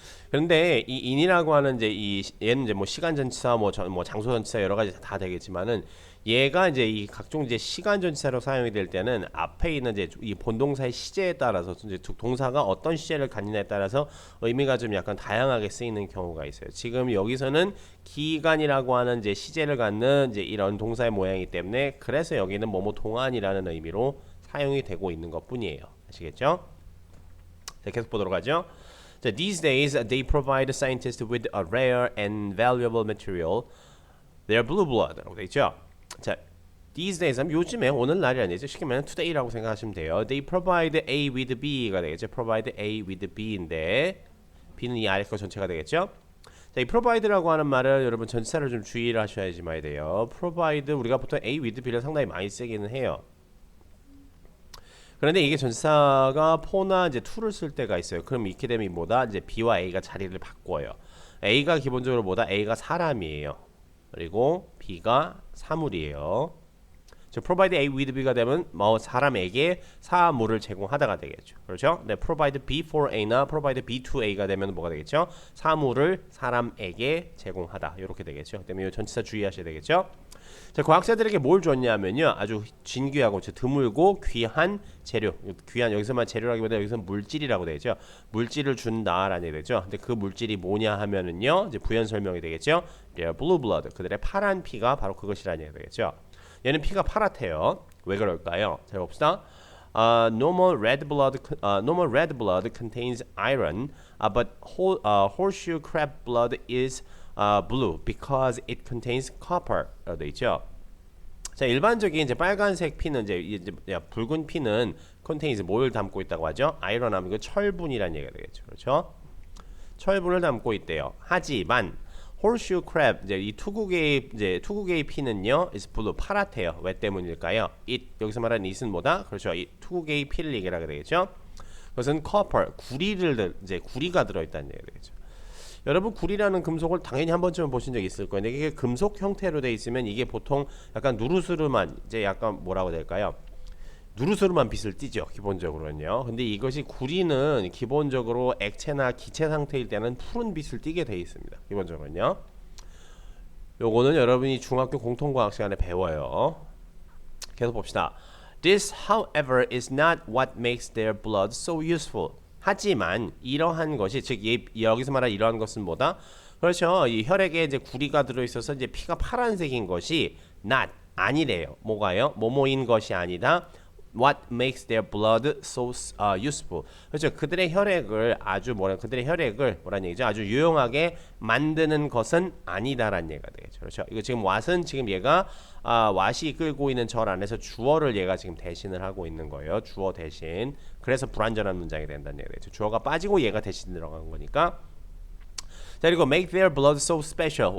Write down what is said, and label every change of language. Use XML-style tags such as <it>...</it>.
<ko>그런데 이 in이라고 하는 이제 얘는 이제 뭐 시간 전치사, 뭐 장소 전치사 여러 가지 다 되겠지만은, 얘가 이제 이 각종 이제 시간 전치사로 사용이 될 때는 앞에 있는 이제 이 본동사의 시제에 따라서 이제 동사가 어떤 시제를 갖느냐에 따라서 의미가 좀 약간 다양하게 쓰이는 경우가 있어요. 지금 여기서는 기간이라고 하는 이제 시제를 갖는 이제 이런 동사의 모양이기 때문에, 그래서 여기는 뭐뭐 동안이라는 의미로 사용이 되고 있는 것뿐이에요. 아시겠죠? 자, 계속 보도록 하죠.</ko> <en>So these days, they provide scientists with a rare and valuable material. Their blue blood</en> <ko>라고 돼 있죠. 자,</ko> <en>these days</en> <ko>하면 요즘에, 오늘날이 아니죠. 쉽게 말하면 today라고 생각하시면 돼요.</ko> <en>They provide A with B</en> <ko>가 되겠죠.</ko> <en>Provide A with B</en> <ko>인데 B는 이 아래 거 전체가 되겠죠. 자, 이 provide라고 하는 말을 여러분 전치사를 좀 주의를 하셔야지만 돼요. provide 우리가 보통</ko> <en>A with B</en> <ko>를 상당히 많이 쓰기는 해요. 그런데 이게 전치사가 for나 이제 to를 쓸 때가 있어요. 그럼 이렇게 되면 뭐다? 이제 B와 A가 자리를 바꿔요. A가 기본적으로 뭐다? A가 사람이에요. 그리고 B가 사물이에요. 즉</ko> <en>provide A with B</en> <ko>가 되면 뭐 사람에게 사물을 제공하다가 되겠죠. 그렇죠? 네,</ko> <en>provide B for A</en> <ko>나</ko> <en>provide B to A</en> <ko>가 되면 뭐가 되겠죠? 사물을 사람에게 제공하다. 이렇게 되겠죠. 그다음에 이 전치사 주의하셔야 되겠죠. 자, 과학자들에게 뭘 줬냐면요, 아주 진귀하고 드물고 귀한 재료, 귀한, 여기서만 재료라기보다 여기서 물질이라고 되죠. 물질을 준다라는 얘기 되죠. 근데 그 물질이 뭐냐 하면은요, 이제 부연 설명이 되겠죠.</ko> <en>blue blood,</en> <ko>그들의 파란 피가 바로 그것이라는 얘기 되겠죠. 얘는 피가 파랗대요. 왜 그럴까요? 자, 봅시다.</ko> <en>Normal red blood contains iron, but horseshoe crab blood is blue because it contains copper라고 돼 있죠.</en> <ko>자, 일반적인 이제 빨간색 피는 이제 붉은 피는 contains 뭘 담고 있다고 하죠? 아이런 하면 그 철분이라는 얘기가 되겠죠. 그렇죠? 철분을 담고 있대요. 하지만</ko> <en>horseshoe crab,</en> <ko>이제 이 투구개의 피는요,</ko> <en>is blue,</en> <ko>파랗대요. 왜 때문일까요? it, 여기서 말하는 it은 뭐다? 그렇죠. 이 투구개의 피를 얘기를 하게 되겠죠. 그것은 copper, 구리가 들어있다는 얘기가 되겠죠. 여러분, 구리라는 금속을 당연히 한 번쯤은 보신 적 있을 거예요. 근데 이게 금속 형태로 돼 있으면 이게 보통 약간 누르스름한, 이제 약간 뭐라고 될까요? 누르스름한 빛을 띠죠, 기본적으로는요. 근데 이것이 구리는 기본적으로 액체나 기체 상태일 때는 푸른 빛을 띠게 돼 있습니다, 기본적으로는요. 요거는 여러분이 중학교 공통과학 시간에 배워요. 계속 봅시다.</ko> <en>This, however, is not what makes their blood so useful.</en> <ko>하지만 이러한 것이 즉 여기서 말한 이러한 것은 뭐다? 그렇죠. 이 혈액에 이제 구리가 들어 있어서 이제 피가 파란색인 것이 not 아니래요. 뭐가요? 뭐뭐인 것이 아니다.</ko> <en>What makes their blood so useful.</en> <ko>그렇죠. 그들의 혈액을 그들의 혈액을 뭐란 얘기죠? 아주 유용하게 만드는 것은 아니다라는 얘기가 되겠죠. 그렇죠. 이거 지금 what은 지금 얘가 what이 이끌고 있는 절 안에서 주어를 얘가 지금 대신을 하고 있는 거예요. 주어 대신. 그래서 불완전한 문장이 된다는 얘기가 되죠. 주어가 빠지고 얘가 대신 들어간 거니까.</ko> <en>자, 그리고 make their blood so special.</en>